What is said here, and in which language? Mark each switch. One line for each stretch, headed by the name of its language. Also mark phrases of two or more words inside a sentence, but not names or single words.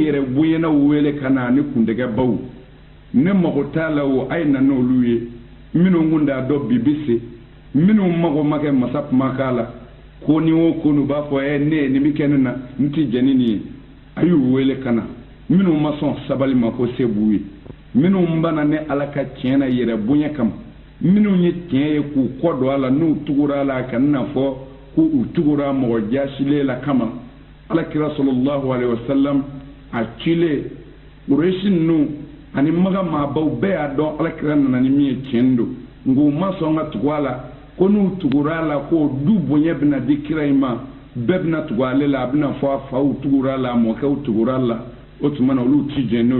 Bambara: yɛrɛ bonyana wele ka na ni kundɛgɛbaw ne mago t'a la o a ye na n'olu ye minnu kun t'a dɔn bi bɛ se minnu mago ma kɛ masa kumakan la ko ni o ko n'u b'a fɔ ne nin bɛ kɛ ne na n tɛ jɛn ni nin ye a y'u wele ka na minnu ma sɔn sabali ma ko se b'u ye minnu banna ne Ala ka tiɲɛ na yɛrɛ bonya kama minnu ye tiɲɛ ye k'u kɔ don a la n'u tugura a la ka na fɔ k'u tugura mɔgɔ jaasilen la kama Alakira
Arabic: صلى الله عليه وسلم
Bambara: a cilen Quraishi ninnu ani Maka maabaw bɛɛ y'a dɔn Alakira nana ni min ye tiɲɛ don nka u ma sɔn ka tugu a la ko n'u tugura a la ko du bonya bɛna di kira in ma bɛɛ bɛna tugu ale la a bɛna fɔ a faw tugura a la a mɔkɛw tugura a la o tuma na olu ti jɛn n'o